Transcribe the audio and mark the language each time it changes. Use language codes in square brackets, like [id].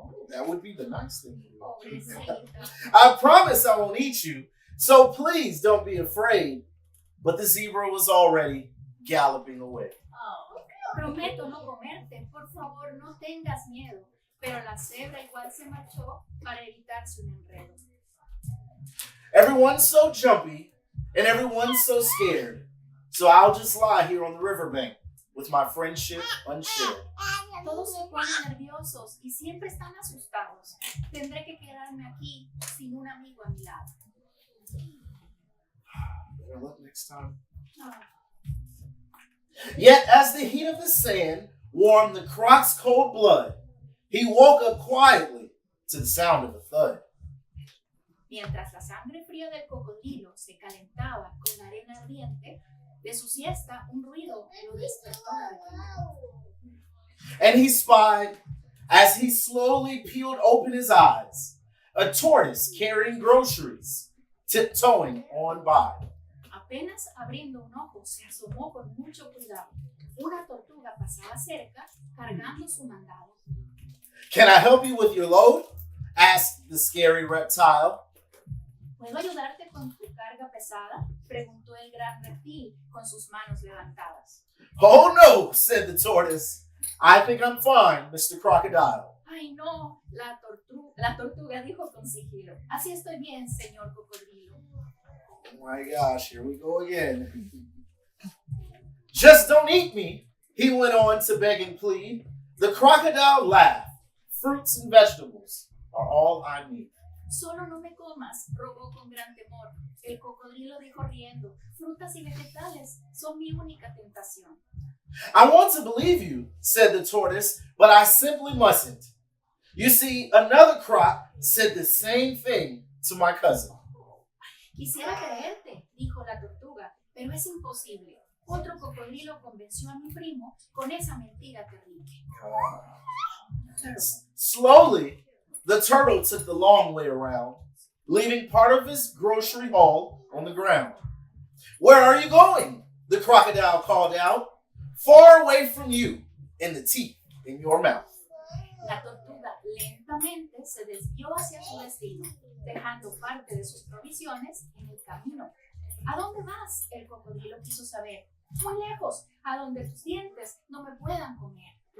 [en] That would be the nice thing to do. I promise I won't eat you, so please don't be afraid. But the zebra was already galloping away. [es] Prometo no comerte, por favor no tengas miedo. Pero la cebra igual se marchó para evitarse un enredo. [en] Everyone's so jumpy and everyone's so scared. So I'll just lie here on the riverbank with my friendship unshared. [es] Todos se ponen nerviosos y siempre están asustados. Tendré que quedarme aquí sin un amigo a mi lado. [en] Better luck next time. Yet as the heat of the sand warmed the croc's cold blood, he woke up quietly to the sound of a thud. [es] Mientras la sangre fría del cocodrilo se calentaba con la arena ardiente, de su siesta un ruido lo despertó de repente. [en] And he spied, as he slowly peeled open his eyes, a tortoise carrying groceries, tiptoeing on by. [es] Apenas abriendo un ojo, se asomó con mucho cuidado. Una tortuga pasaba cerca, cargando su mandado. [en] Can I help you with your load? Asked the scary reptile. [es] ¿Puedo ayudarte con tu carga pesada? Preguntó el gran reptil con sus manos levantadas. [en] Oh no, said the tortoise. I think I'm fine, Mr. Crocodile. [es] Ay no, la tortuga dijo con sigilo. Así estoy bien, señor cocodrilo. [en] Oh my gosh, here we go again. Just don't eat me, he went on to beg and plead. The crocodile laughed. Fruits and vegetables are all I need. [es] Solo no me comas, rogó con gran temor. El cocodrilo dijo riendo. Frutas y vegetales son mi única tentación. [en] I want to believe you, said the tortoise, but I simply mustn't. You see, another croc said the same thing to my cousin. [es] Quisiera creerte, dijo la tortuga, pero es imposible. Otro cocodrilo convenció a mi primo con esa mentira terrible. [en] Slowly, the turtle took the long way around, leaving part of his grocery haul on the ground. Where are you going? The crocodile called out. Far away from you and the teeth in your mouth. [es] La tortuga lentamente se desvió hacia su destino, dejando parte de sus provisiones en el camino. ¿A dónde vas? El cocodrilo quiso saber. Muy lejos, a donde tus dientes no me puedan comer.